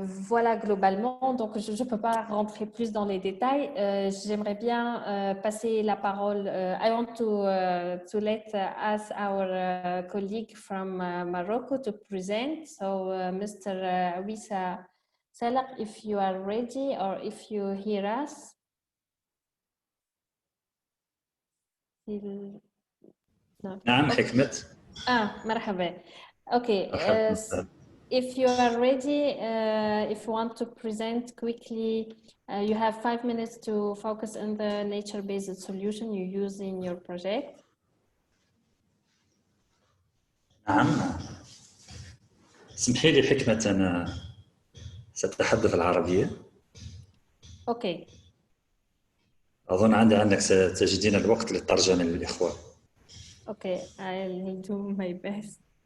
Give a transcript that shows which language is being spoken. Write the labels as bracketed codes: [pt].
[fr] Voilà globalement, donc je ne peux pas rentrer plus dans les détails. J'aimerais bien passer la parole. [en] I want to let us our colleague from Morocco to present. So Mr. Awissa Salah, if you are ready or if you hear us. [ar] نعم حكمت. مرحبا. Okay. [en] If you are ready, if you want to present quickly, you have 5 minutes to focus on the nature-based solution you use in your project. [ar] نعم. اسمحي لي حكمة، أنا سأتحدث العربية. [en] Okay. [ar] أظن عندك ستجدين الوقت للترجمة للإخوة. [en] Okay, I'll do my best.